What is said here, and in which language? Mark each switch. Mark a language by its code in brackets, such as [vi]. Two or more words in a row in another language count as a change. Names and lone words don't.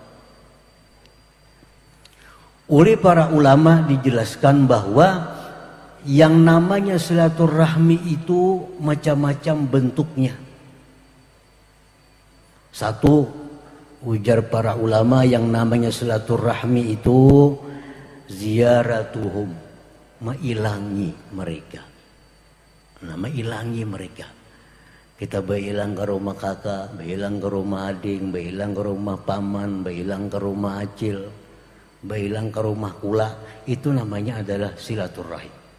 [id] Oleh para ulama dijelaskan bahwa yang namanya silaturahmi itu macam-macam bentuknya. Satu, ujar para ulama, yang namanya silaturahmi itu ziaratuhum, [bjn] mailangi mereka. Nah, mailangi mereka. Kita bailang ke rumah kakak, bailang ke rumah adik, bailang ke rumah paman, bailang ke rumah acil, bailang ke rumah kula, itu namanya adalah silaturahim.